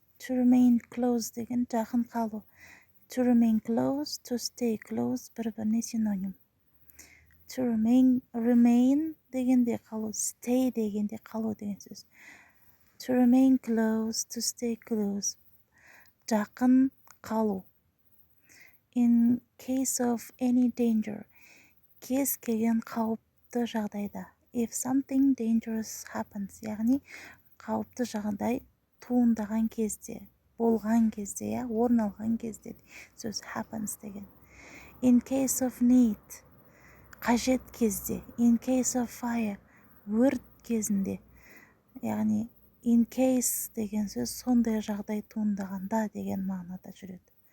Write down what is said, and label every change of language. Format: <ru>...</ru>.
<en>To remain close</en> <kk>деген жақын қалу.</kk> <en>To remain close, to stay close</en> <kk>бір-біріне синоним. To remain дегенде қалу, stay дегенде қалу деген сөз.</kk> <en>To remain close, to stay close.</en> <kk>Жақын қалу.</kk> <en>In case of any danger.</en> <kk>Кез келген қауіпті жағдайда.</kk> <en>If something dangerous happens,</en> <kk>яғни қауіпті жағдай туындаған кезде, болған кезде, орын алған кезде сөз happens деген.</kk> <en>In case of need,</en> <kk>қажет кезде.</kk> <en>In case of fire,</en> <kk>өрт кезінде. Яғни in case деген сөз сондай жағдай туындағанда деген мағынада жүреді.</kk>